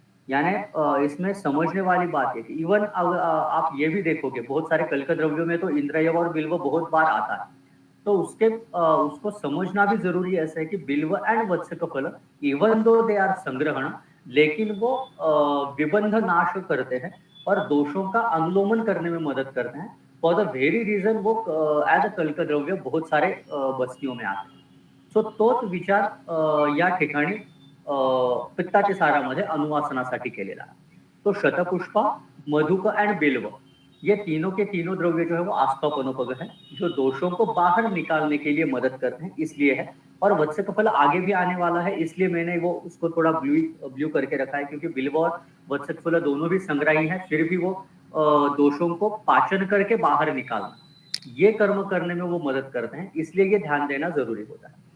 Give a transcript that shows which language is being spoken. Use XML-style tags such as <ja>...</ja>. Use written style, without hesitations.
<hi>यानी इसमें समझने वाली बात है कि इवन आप ये भी देखोगे बहुत सारे कल्क द्रव्यों में तो इंद्रयव और बिल्व बहुत बार आता है, तो उसको समझना भी जरूरी ऐसा है कि बिल्व and वत्सकफल</hi> <en>even though they are</en> <hi>संग्रहण, लेकिन वो विबंध नाश करते हैं और दोषों का अनुलोमन करने में मदद करते हैं।</hi> <en>for the very reason</en> <hi>वो एज अ कल्क द्रव्य बहुत सारे बस्तियों में आते हैं।</hi> <mr>सो तोच विचार या ठिकाणी पित्ताच्या सारामध्ये अनुवासनासाठी केलेला आहे।</mr> <hi>तो शतपुष्पा, मधुक एंड बिल्व ये तीनों के तीनों द्रव्य जो है वो आस्थापनोपग है, जो दोषों को बाहर निकालने के लिए मदद करते हैं, इसलिए है। और वत्सकफल आगे भी आने वाला है, इसलिए मैंने वो उसको थोड़ा ब्लू करके रखा है, क्योंकि बिल्व और वत्सकफल दोनों भी संग्राही है, फिर भी वो दोषों को पाचन करके बाहर निकालना ये कर्म करने में वो मदद करते हैं, इसलिए ये ध्यान देना जरूरी होता है।</hi>